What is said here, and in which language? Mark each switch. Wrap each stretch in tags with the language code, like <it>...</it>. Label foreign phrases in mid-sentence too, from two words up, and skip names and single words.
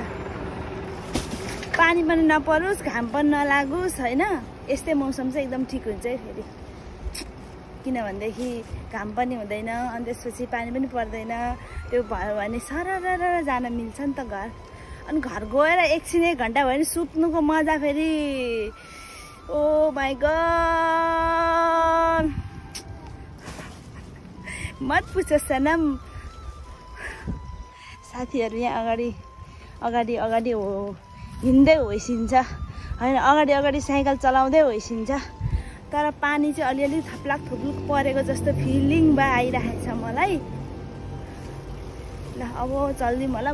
<ne>पानी पनि नपरोस् घाम पनि नलागोस् होइन, यस्तै मौसम चाहिँ एकदम ठिक हुन्छ है फेरि। किनभनेदेखि घाम पनि हुँदैन अनि त्यसपछि पानी पनि पर्दैन। त्यो भयो भने सरर जान मिल्छ नि त घर। अनि घर गएर एकछिन 1 घन्टा भयो भने सुत्नुको मजा फेरि</ne> <en>oh my god</en> <hi>मत पुछ सनम।</hi> <ne>साथीहरू यहाँ अगाडि हो हिँड्दै होइसिन्छ होइन, अगाडि साइकल चलाउँदै होइसिन्छ। तर पानी चाहिँ अलिअलि थप्लाक परेको जस्तो फिलिङ आइरहेको छ मलाई। ल अब चल्दिउँ होला।</ne>